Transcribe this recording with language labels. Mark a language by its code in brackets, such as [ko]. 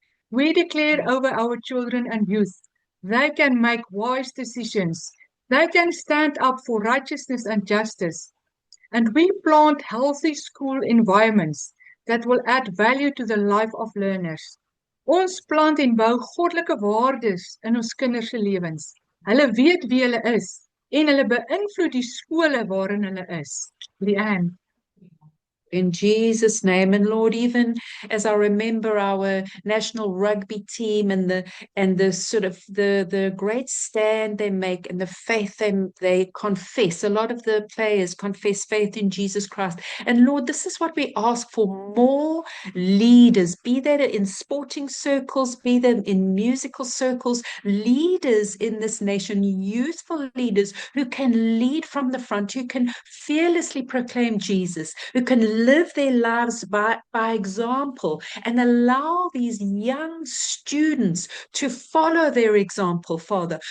[en] We declare over our children and youth, they can make wise decisions. They can stand up for righteousness and justice. And we plant healthy school environments that will add value to the life of learners. [af] Ons plant en bou goddelike waardes in ons kinders se lewens. Hulle weet wie hulle is en hulle beïnvloed die skole waarin hulle is. Leanne. [en] In Jesus' name. And Lord, even as I remember our national rugby team and the sort of the great stand they make and the faith they confess. A lot of the players confess faith in Jesus Christ. And Lord, this is what we ask for: more leaders, be that in sporting circles, be that in musical circles, leaders in this nation, youthful leaders who can lead from the front, who can fearlessly proclaim Jesus, who can live their lives by example and allow these young students to follow their example, Father.